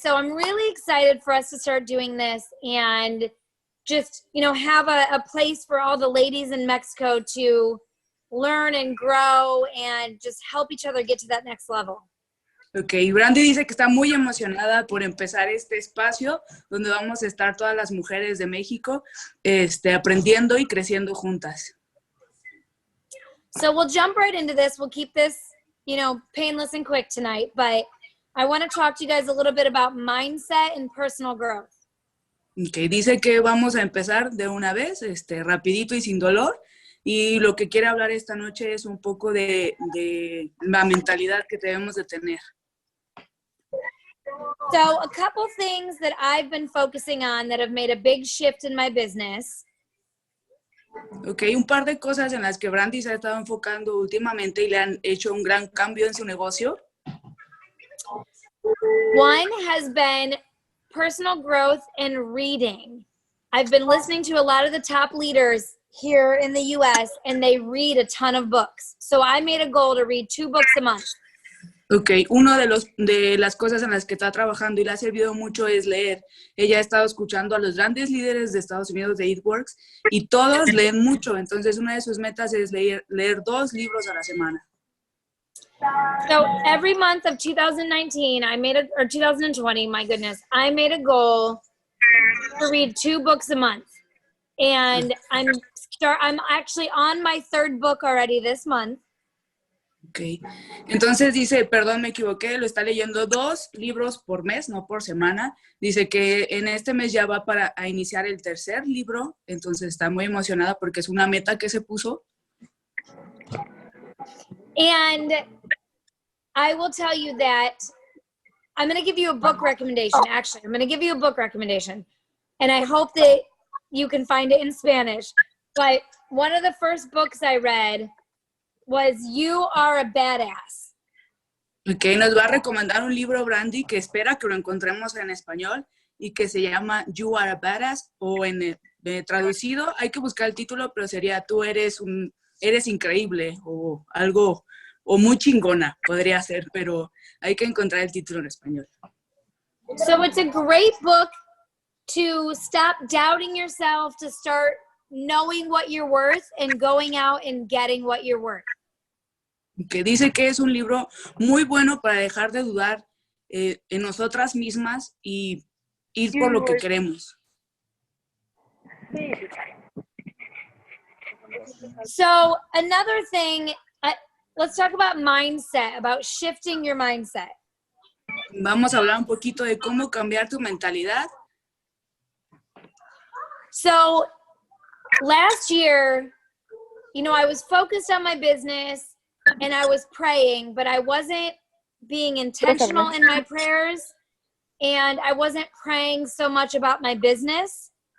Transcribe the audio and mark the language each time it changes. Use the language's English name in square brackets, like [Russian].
[English] So I'm really excited for us to start doing this and just, have a place for all the ladies in Mexico to learn and grow and just help each other get to that next level. [Spanish] Ok, Brandy dice que está muy emocionada por empezar este espacio donde vamos a estar todas las mujeres de México aprendiendo y creciendo juntas. [English] So we'll jump right into this. We'll keep this, painless and quick tonight, but I want to talk to you guys a little bit about mindset and personal growth. [Spanish] Ok, dice que vamos a empezar de una vez, rapidito y sin dolor. Y lo que quiere hablar esta noche es un poco de la mentalidad que debemos de tener. [English] So a couple things that I've been focusing on that have made a big shift in my business. [Spanish] Ok, un par de cosas en las que Brandy se ha estado enfocando últimamente y le han hecho un gran cambio en su negocio. [English] One has been personal growth and reading. I've been listening to a lot of the top leaders here in the US and they read a ton of books. So I made a goal to read 2 books a month. [Spanish] Ok, uno de las cosas en las que está trabajando y le ha servido mucho es leer. Ella ha estado escuchando a los grandes líderes de Estados Unidos de It Works y todos leen mucho. Entonces, una de sus metas es leer 2 libros a la semana. [English] So every month of 2019, or 2020, my goodness, I made a goal to read 2 books a month. And I'm actually on my 3rd book already this month. [Spanish] Ok, entonces dice, perdón, me equivoqué, lo está leyendo 2 libros por mes, no por semana. Dice que en este mes ya va a iniciar el 3er libro, entonces está muy emocionada porque es una meta que se puso. [English] And I will tell you that I'm going to give you a book recommendation. Actually, I'm going to give you a book recommendation. And I hope that you can find it in Spanish. But one of the first books I read was You Are a Badass. [Spanish] Ok, nos va a recomendar un libro, Brandy, que espera que lo encontremos en español y que se llama You Are a Badass, o traducido, hay que buscar el título, pero sería Tú eres increíble, o algo, o muy chingona, podría ser, pero hay que encontrar el título en español. [English] So it's a great book to stop doubting yourself, to start knowing what you're worth and going out and getting what you're worth. [Spanish] Que dice que es un libro muy bueno para dejar de dudar en nosotras mismas y ir por lo que queremos. [English] So another thing, let's talk about mindset, about shifting your mindset. [Spanish] Vamos a hablar un poquito de cómo cambiar tu mentalidad. [English] So last year, I was focused on my business and I was praying, but I wasn't being intentional in my prayers and I wasn't praying so much about my business.